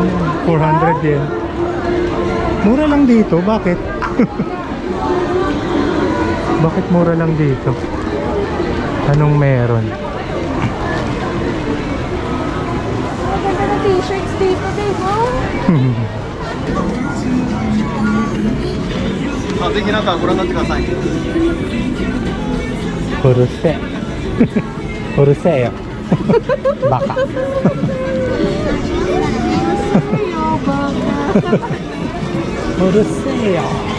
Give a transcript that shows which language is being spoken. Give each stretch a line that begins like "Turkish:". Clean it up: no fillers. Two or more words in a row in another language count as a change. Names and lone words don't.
Filipino: 400 din. Mura lang dito. Bakit? Bakit mura lang dito? Anong meron? Maganda na t-shirts dito, diba?
Japanese: ぜひ中ご覧になってください。うるせえ。うるせえよ。バカ。うるせえよ。